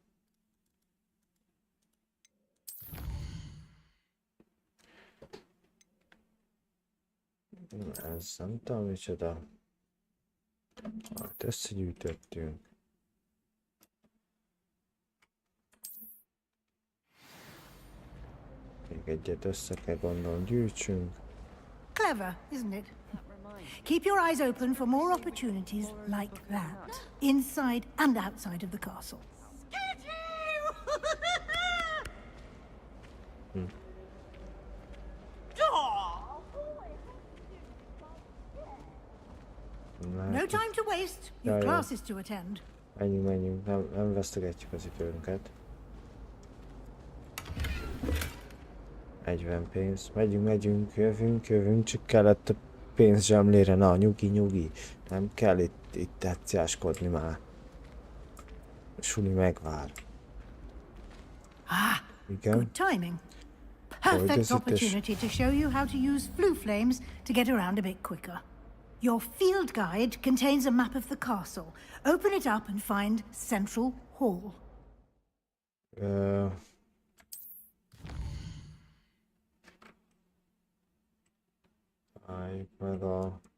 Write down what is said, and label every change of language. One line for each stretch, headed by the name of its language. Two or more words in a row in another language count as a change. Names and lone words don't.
Hungarian: Ez nem tudom micsoda. Hát összegyűjtöttünk. Még egyet össze kell gondolni, gyűjtsünk.
English: Clever, isn't it? Keep your eyes open for more opportunities like that, inside and outside of the castle. No time to waste. You've classes to attend.
Hungarian: Menjünk, nem vesztegetjük az időnket. 40 pénz. Megyünk, jövünk, csak kellett a pénz zsemlére. Na, nyugi. Nem kell itt tetszáskodni már. Suli megvár. Igen.
English: Good timing. Perfect opportunity to show you how to use flue flames to get around a bit quicker. Your field guide contains a map of the castle. Open it up and find Central Hall.
Hungarian: Meg a...